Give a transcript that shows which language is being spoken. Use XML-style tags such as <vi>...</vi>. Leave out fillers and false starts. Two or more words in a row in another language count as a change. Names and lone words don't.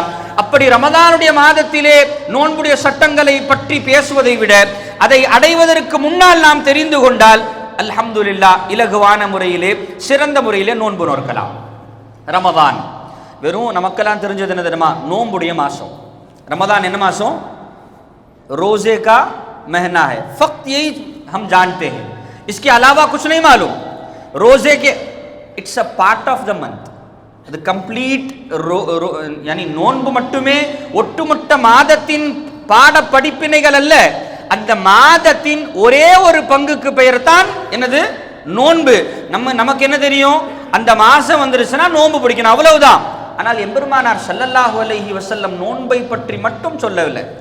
<ta>அப்படி ரமதானுடைய மாதத்திலே நோன்புடைய சட்டங்களை பற்றி பேசுவதை விட அதை அடைவதற்கு முன்னால் நாம் தெரிந்து கொண்டால் அல்ஹம்துலில்லாஹ் இலகுவான முறையிலே சிறந்த முறையிலே நோன்பு நோக்கலாம். ரமதான் வெறும் நமக்கெல்லாம் தெரிஞ்சது என்ன தெரியுமா? நோன்புடைய மாசம்.</ta> <hi>रमदान है मासों रोजे का महीना है, फक्त यही हम जानते हैं, इसके अलावा कुछ नहीं मालूम. रोजे के</hi> <en>it's a part of the month, the complete</en> <ta>यानी நோன்பு மட்டுமே ஒட்டுமொத்த மாதத்தின் பாட படிப்பினைகள் அல்ல, அந்த மாதத்தின் ஒரே ஒரு பங்குக்கு பெயர் தான் என்னது? நோன்பு. நமக்கு என்ன தெரியும்? அந்த மாசம் வந்துருச்சுன்னா நோன்பு பிடிக்கணும், அவ்வளவுதான். ஆனால் எம்பெருமானார்</ta> <ar>صلى الله عليه وسلم</ar> <ta>நோன்பை பற்றி மட்டும் சொல்லவில்லை.</ta>